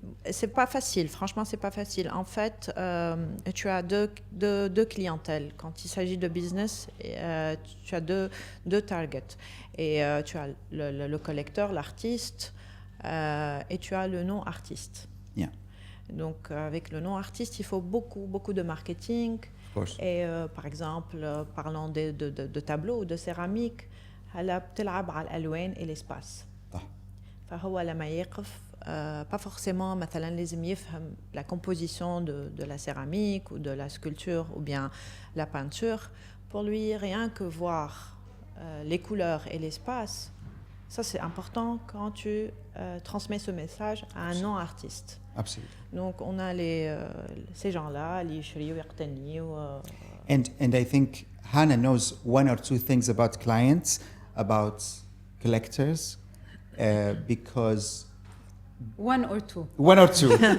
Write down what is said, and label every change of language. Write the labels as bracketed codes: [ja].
[fr] C'est pas facile, franchement, c'est pas facile. En fait, tu as deux clientèles. Quand il s'agit de business, tu as deux targets. Et tu as le collecteur, l'artiste, et tu as le non-artiste. [en] Yeah. [fr] Donc, avec le non-artiste, il faut beaucoup de marketing. Et par exemple, parlant de tableaux ou de céramique, elle [ar] بتلعب على الألوان [fr] et l'espace. [ar] فهو لما يقف [fr] pas forcément [ar] مثلا لازم يفهم [fr] la composition de la céramique ou de la sculpture ou bien la peinture. Pour lui, rien que voir les couleurs et l'espace, ça c'est important quand tu transmets ce message à un non-artiste. [en] Absolutely. [fr] Donc on a ces gens-là, [ar] اللي يشريوا يقتنيوا. [en] And I think Hana knows one or two things about clients, about collectors, because one or two,